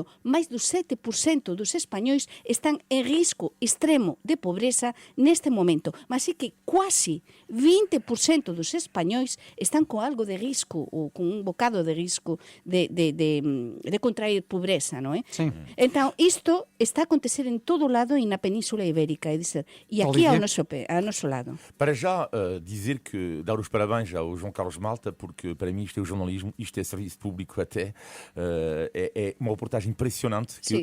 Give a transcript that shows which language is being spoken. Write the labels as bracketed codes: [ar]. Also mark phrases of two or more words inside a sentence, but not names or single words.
[gl] Mais do 7% dos españois están en risco extremo de pobreza neste momento. Mas é que quase 20% dos españois están con algo de risco ou con un bocado de risco de contrair pobreza, non é? [pt] Sim. [gl] Então, isto está a acontecer en todo lado e na Península Ibérica, e aqui ao nosso lado. [pt] Para já dizer que dar os parabéns ao João Carlos Malta, porque para mim isto é o jornalismo, isto é serviço público até, é uma reportagem impressionante, que